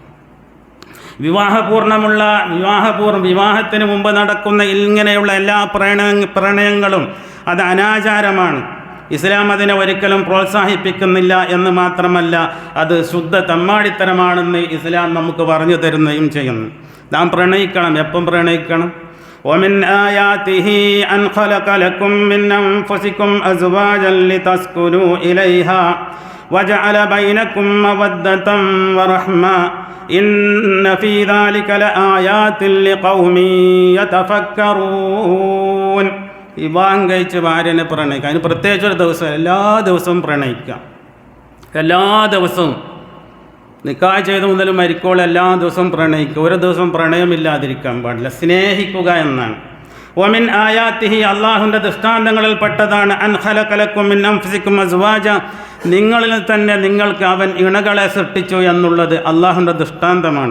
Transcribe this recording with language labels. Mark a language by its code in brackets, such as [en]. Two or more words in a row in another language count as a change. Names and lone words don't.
[ml] വിവാഹത്തിന് മുമ്പ് നടക്കുന്ന ഇങ്ങനെയുള്ള എല്ലാ പ്രണയങ്ങളും അത് അനാചാരമാണ്. ഇസ്ലാം അതിനെ ഒരിക്കലും പ്രോത്സാഹിപ്പിക്കുന്നില്ല എന്ന് മാത്രമല്ല, അത് ശുദ്ധ തമ്മാടിത്തരമാണെന്ന് ഇസ്ലാം നമുക്ക് പറഞ്ഞു തരുകയും ചെയ്യുന്നു. നാം പ്രണയിക്കണം. എപ്പം പ്രണയിക്കണം? [ar] ومن آياته أن خلق لكم من أنفسكم أزواجا لتسكنوا إليها وجعل بينكم مودة ورحمة إن في ذلك لآيات لقوم يتفكرون. [ml] വിവാഹം കഴിച്ച് ഭാര്യനെ പ്രണയിക്കുക. അതിന് പ്രത്യേകിച്ചൊരു ദിവസം, എല്ലാ ദിവസവും പ്രണയിക്കാം. എല്ലാ ദിവസവും നിക്കാഹ് ചെയ്ത് മുതൽ മരിക്കോളം എല്ലാ ദിവസവും പ്രണയിക്കുക. ഒരു ദിവസം പ്രണയമില്ലാതിരിക്കാൻ പാടില്ല. സ്നേഹിക്കുക എന്നാണ്. [ar] ومن آياته, [ml] അള്ളാഹുവിൻ്റെ ദൃഷ്ടാന്തങ്ങളിൽ പെട്ടതാണ് [ar] أن خلق لكم من أنفسكم أزواجا, [ml] നിങ്ങളിൽ തന്നെ നിങ്ങൾക്ക് അവൻ ഇണകളെ സൃഷ്ടിച്ചു എന്നുള്ളത് അള്ളാഹുവിൻ്റെ ദൃഷ്ടാന്തമാണ്.